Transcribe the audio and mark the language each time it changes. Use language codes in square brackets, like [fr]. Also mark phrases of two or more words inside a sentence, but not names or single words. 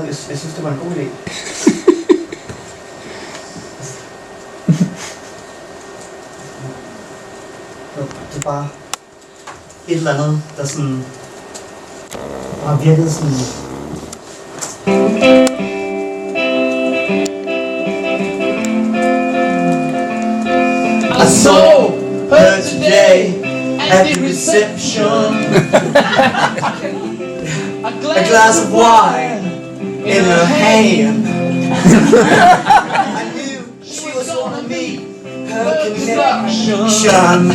[da] Jeg synes, det var en god idé. Det er bare et eller andet, der sådan har virket sådan... [en] I saw her today at the reception. A glass of wine in her hand. I knew she was gonna meet her connection.